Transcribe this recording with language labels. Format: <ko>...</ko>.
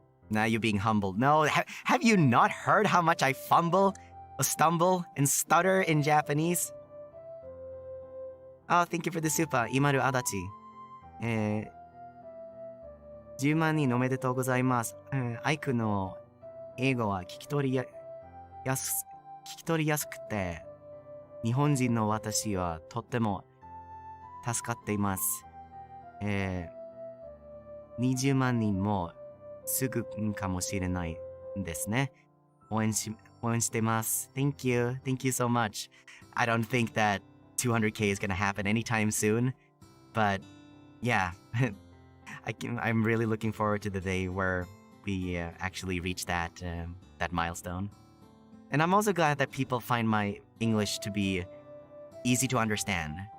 <en>Now you're being humbled. No, have you not heard how much I fumble, stumble, and stutter in Japanese? Oh, thank you for the super. Imaru Adachi.</en> <ja>10万人おめでとうございます。アイクの英語は聞き取りやすくて、日本人の私はとっても助かっています。 20万人もすぐかもしれないんですね。応援してます。</ja> <en>Thank you. Thank you so much. I don't think that 200k is gonna happen anytime soon, but yeah, I'm really looking forward to the day where we actually reach that milestone. And I'm also glad that people find my English to be easy to understand.</en>